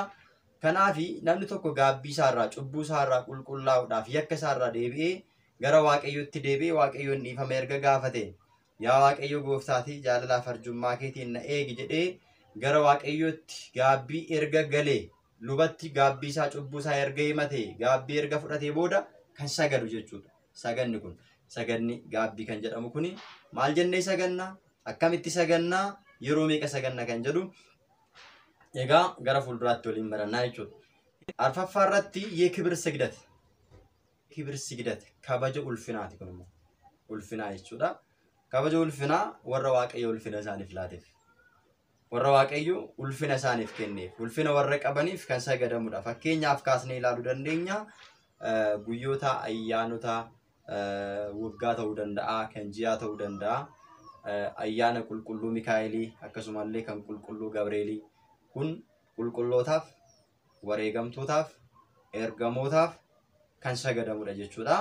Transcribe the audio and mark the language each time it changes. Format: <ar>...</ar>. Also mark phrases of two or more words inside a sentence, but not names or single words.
<om>Kanaaf namni tokko gaabbii isaarraa, cubbuu isaarraa qulqullaa'uudhaaf yakka isaarraa deebi'ee gara Waaqayyootti deebi'ee Waaqayyoon dhiifama erga gaafate yaa Waaqayyo gooftaatii jaalalaaf arjummaa keetiin na eegi jedhee gara Waaqayyootti gaabbii erga galee lubatti gaabbii isaa cubbuu isaa erga himate gaabbii erga fudhatee booda kan sagadu jechuudha. Saganni kun saganni gaabbii kan jedhamu kuni maal jennee sagannaa? Akkamitti sagannaa? Yeroo meeqa saganna kan jedhu egaa gara fuulduraatti waliin barannaa jechuudha. Arfaffaa irratti</om> <am>የክብር ስግደት ክብር ስግደት</am> <om>kabaja ulfinaati kun immoo ulfinaa jechuudha. Kabaja ulfinaa warra Waaqayyo ulfina isaaniif laateef, warra Waaqayyo ulfina isaaniif kenneef, ulfina warra qabaniif kan sagadamudha. Fakkeenyaaf kaasnee ilaaluu dandeenya guyyoota ayyaanota waggaa ta'uu danda'a, kan ji'aa ta'uu danda'a, ayyaana qulqulluu Mikaa'elii akkasumallee kan qulqulluu Gabreelii kun qulqullootaaf, wareegamtootaaf, ergamootaaf kan sagadamudha jechuudha.</om>